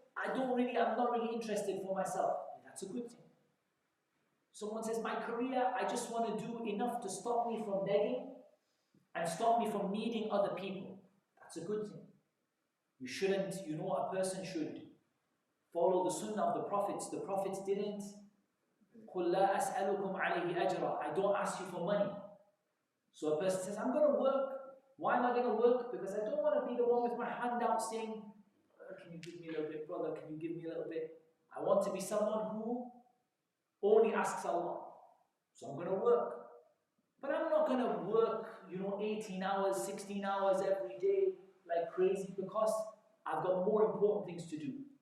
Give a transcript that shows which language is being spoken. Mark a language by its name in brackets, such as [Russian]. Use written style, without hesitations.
[English] I'm not really interested for myself. That's a good thing. Someone says, my career, I just want to do enough to stop me from begging and stop me from needing other people. That's a good thing. You shouldn't, a person should follow the sunnah of the prophets. The prophets didn't, [Arabic] قُلْ لَا أَسْأَلُكُمْ عَلَيْهِ أَجْرًا. [English] I don't ask you for money. So a person says, I'm going to work. Why am I going to work? Because I don't want to be the one with my hand out saying, can you give me a little bit, brother? Can you give me a little bit? I want to be someone who only asks Allah. So I'm going to work. But I'm not going to work, 18 hours, 16 hours every day like crazy because I've got more important things to do.